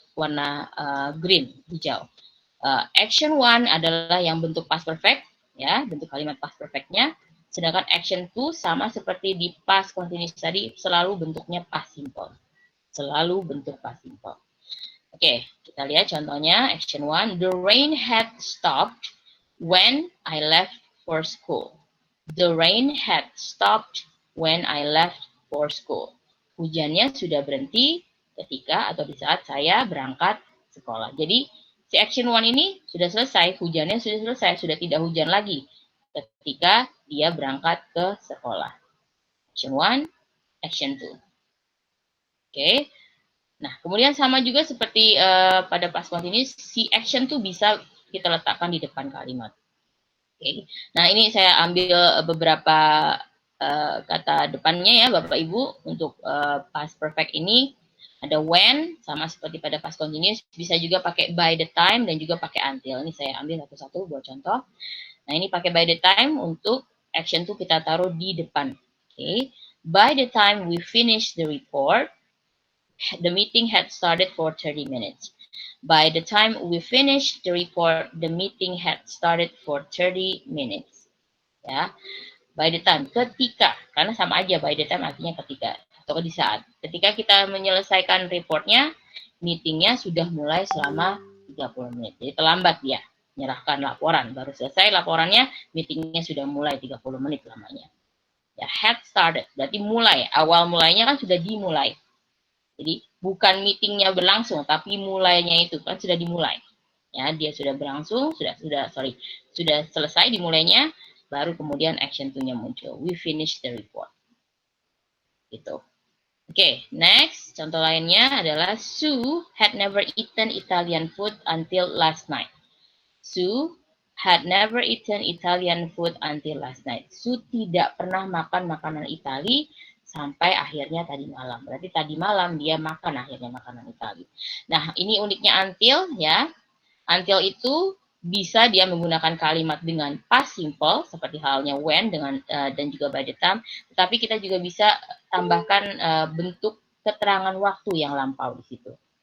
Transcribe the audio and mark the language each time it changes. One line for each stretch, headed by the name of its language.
Indonesian: warna green, hijau. Action 1 adalah yang bentuk past perfect, ya, bentuk kalimat past perfectnya. Sedangkan action 2 sama seperti di past continuous tadi, selalu bentuknya past simple. Selalu bentuk past simple. Oke, kita lihat contohnya.
English: Action 1, the rain had stopped when I left for school. The rain had stopped when I left for school.
Indonesian: Hujannya sudah berhenti ketika atau di saat saya berangkat sekolah. Jadi si action 1 ini sudah selesai, hujannya sudah selesai, sudah tidak hujan lagi ketika dia berangkat ke sekolah. Action 1, action 2. Oke. Nah, kemudian sama juga seperti pada past continuous, si action tuh bisa kita letakkan di depan kalimat. Oke. Nah, ini saya ambil beberapa kata depannya ya, Bapak Ibu, untuk past perfect ini. Ada when, sama seperti pada past continuous, bisa juga pakai by the time dan juga pakai until. Ini saya ambil satu-satu buat contoh. Nah, ini pakai by the time untuk action tuh kita taruh di depan. Oke.
English: By the time we finish the report, the meeting had started for 30 minutes. By the time we finished the report, the meeting had started for 30 minutes.
Indonesian: Ya, by the time, ketika, karena sama aja by the time artinya ketika atau di saat. Ketika kita menyelesaikan reportnya, meetingnya sudah mulai selama 30 menit. Jadi terlambat dia menyerahkan laporan. Baru selesai laporannya, meetingnya sudah mulai 30 menit lamanya. Ya, had started, berarti mulai. Awal mulainya kan sudah dimulai. Jadi bukan meetingnya berlangsung, tapi mulainya itu kan sudah dimulai. Ya, dia sudah berlangsung, sudah selesai dimulainya, baru kemudian action 2-nya muncul.
English: We finish the report.
Indonesian: Gitu. Oke,
English: next
Indonesian: contoh lainnya adalah
English: Sue had never eaten Italian food until last night. Sue had never eaten Italian food until last night.
Indonesian: Sue tidak pernah makan makanan Itali sampai akhirnya tadi malam. Berarti tadi malam dia makan akhirnya makanan Itali. Nah, ini uniknya until ya. Until itu bisa dia menggunakan kalimat dengan past simple seperti halnya when dengan dan juga by the time, tetapi kita juga bisa tambahkan bentuk keterangan waktu yang lampau di situ.